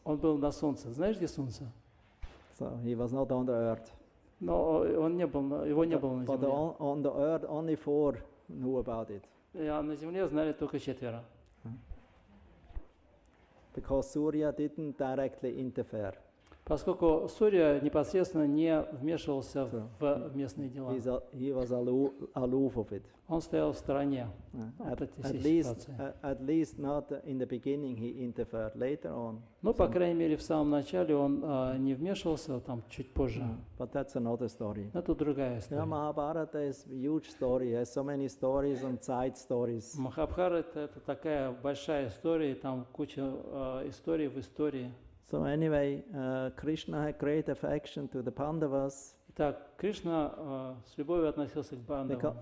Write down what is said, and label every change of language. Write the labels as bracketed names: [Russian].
[Russian] Он был на Солнце. Знаешь, где Солнце? [English] So he was not on the earth. [Russian] Но его не было на [English] But [Russian] Земле. [English] on the earth, only 4 knew about it. [Russian] А на Земле знали только 4. [English] Because Surya didn't directly interfere. [Russian] Поскольку Сурья непосредственно не вмешивался в местные дела. [English] He was aloof of it. Он стоял в стороне от этой всей ситуации. At least not in the beginning he interfered. Later on. [Russian] Ну, по крайней мере, в самом начале он не вмешивался, там, чуть позже. [English] But that's another story. [Russian] Это другая история. [English] Mahabharata is a huge story. It has so many stories and side stories. [Russian] Махабхарата это такая большая история, там куча историй в истории. [English] So anyway, Krishna had great affection to the Pandavas. [Russian] Итак, Кришна с любовью относился к бандавам.